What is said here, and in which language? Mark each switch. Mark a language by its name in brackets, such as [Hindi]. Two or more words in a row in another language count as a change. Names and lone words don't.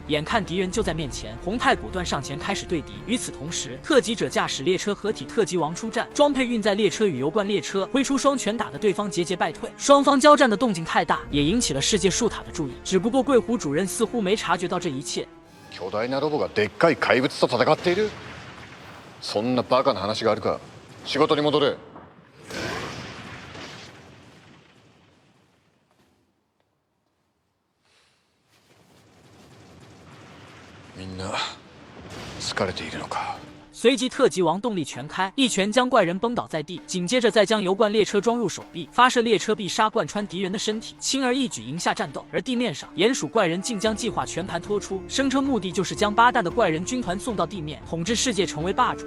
[Chinese] 眼看敌人就在面前，红太果断上前开始对敌。与此同时，特级者驾驶列车合体特级王出战，装配运载列车与油罐列车，挥出双拳打得对方节节败退。双方交战的动静太大，也引起了世界树塔的注意。只不过贵湖主任似乎没察觉到这一切。 [Japanese] 巨大なロボがでっかい怪物と戦っている。そんなバカな話があるか。仕事に戻れ。みんな疲れているのか。 [Chinese] 随即特级王动力全开，一拳将怪人崩倒在地，紧接着再将油罐列车装入手臂，发射列车必杀贯穿敌人的身体，轻而易举赢下战斗。而地面上，鼹鼠怪人竟将计划全盘托出，声称目的就是将8蛋的怪人军团送到地面，统治世界，成为霸主。